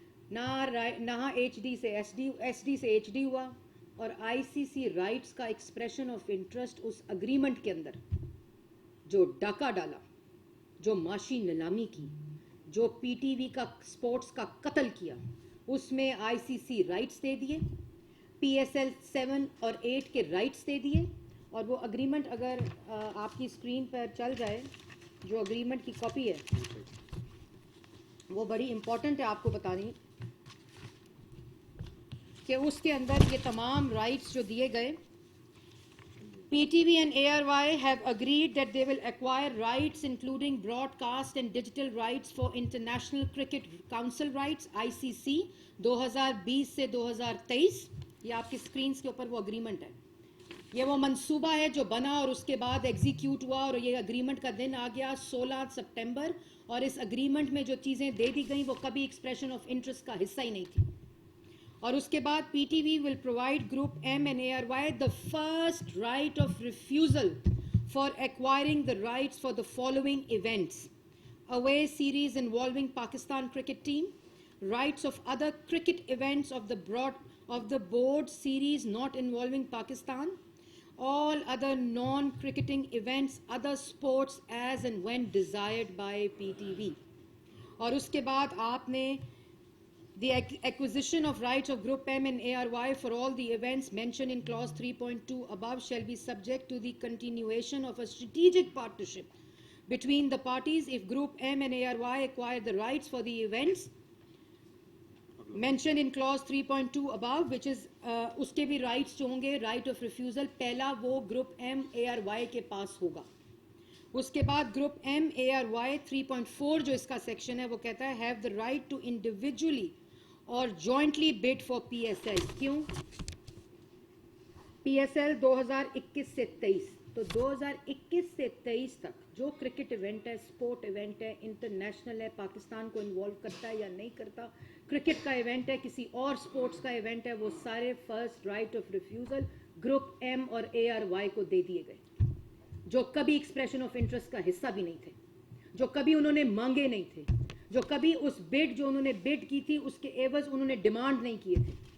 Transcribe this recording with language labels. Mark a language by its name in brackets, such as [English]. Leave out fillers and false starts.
[Urdu] نہ HD سے SD سے HD ہوا, اور ICC رائٹس کا expression of interest اس agreement کے اندر جو ڈاکہ ڈالا, جو معاشی نیلامی کی, جو PTV کا اسپورٹس کا قتل کیا, اس میں ICC رائٹس دے دیے, PSL 7 اور 8 کے رائٹس دے دیے. اور وہ اگریمنٹ اگر آپ کی اسکرین پر چل جائے, جو اگریمنٹ کی کاپی ہے وہ بڑی امپورٹنٹ ہے آپ کو بتانی کہ اس کے اندر یہ تمام رائٹس جو دیے گئے. [English] PTV and ARY have agreed that they will acquire rights including broadcast and digital rights for International Cricket Council rights ICC 2020 سے 2023. [Urdu] یہ آپ کی سکرینز کے اوپر وہ اگریمنٹ ہے. یہ وہ منصوبہ ہے جو بنا اور اس کے بعد ایگزیکیوٹ ہوا اور یہ اگریمنٹ کا دن آ گیا 16 سپٹمبر. اور اس اگریمنٹ میں جو چیزیں دے دی گئیں وہ کبھی ایکسپریشن آف انٹرسٹ کا حصہ ہی نہیں تھی. اور اس کے بعد [English] PTV will provide Group M and ARY the first right of refusal for acquiring the rights for the following events: away series involving Pakistan cricket team, rights of other cricket events of the board series not involving Pakistan, all other non-cricketing events, other sports as and when desired by PTV. [Urdu] اور اس کے بعد آپ نے [English] the acquisition of rights of Group M and ARY for all the events mentioned in clause 3.2 above shall be subject to the continuation of a strategic partnership between the parties if Group M and ARY acquire the rights for the events mentioned in clause 3.2 above, which is [Urdu] اس کے بھی rights جو ہوں گے right of refusal پہلا وہ Group M ARY کے پاس ہوگا. اس کے بعد Group M ARY 3.4 جو اس کا سیکشن ہے وہ کہتا ہے [English] have the right to individually اور jointly bid for PSL. [Urdu] کیوں؟ PSL 2021 سے 23. تو 2021 سے 23 تک جو کرکٹ ایونٹ ہے، اسپورٹ ایونٹ ہے، انٹرنیشنل ہے، پاکستان کو انوالو کرتا ہے یا نہیں کرتا، کرکٹ کا ایونٹ ہے، کسی اور اسپورٹس کا ایونٹ ہے، وہ سارے first right of refusal group M اور ARY کو دے دیے گئے، جو کبھی ایکسپریشن آف انٹرسٹ کا حصہ بھی نہیں تھے، جو کبھی انہوں نے مانگے نہیں تھے، جو کبھی اس بڈ جو انہوں نے بڈ کی تھی اس کے ایوز انہوں نے ڈیمانڈ نہیں کیے تھے.